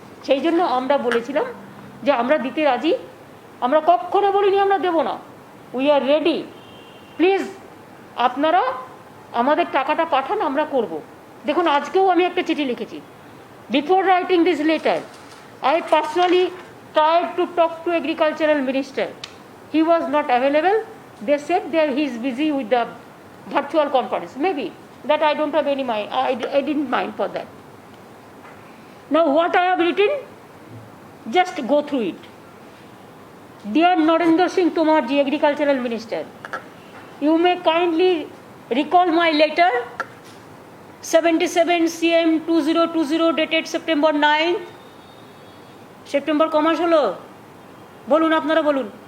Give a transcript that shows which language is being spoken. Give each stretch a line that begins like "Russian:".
Bangla: সেই জন্য আমরা বলেছিলাম যে আমরা দিতে রাজি, আমরা কখনো বলিনি আমরা দেব না,
English: we are ready,
Bangla: প্লিজ আপনারা আমাদের টাকাটা পাঠান, আমরা করব। দেখুন, আজকেও আমি একটা চিঠি লিখেছি।
English: Before writing this letter I personally tried to talk to agricultural minister. He was not available. They said that he is busy with the virtual conference. Maybe that I don't have any mind. I didn't mind for that. Now what I have written, just go through it. Dear Narendra Singh Tomar ji, agricultural minister, you may kindly recall my letter 77 CM 2020 dated September 9th.
Bangla: September কমাস হলো, বলুন আপনারা বলুন।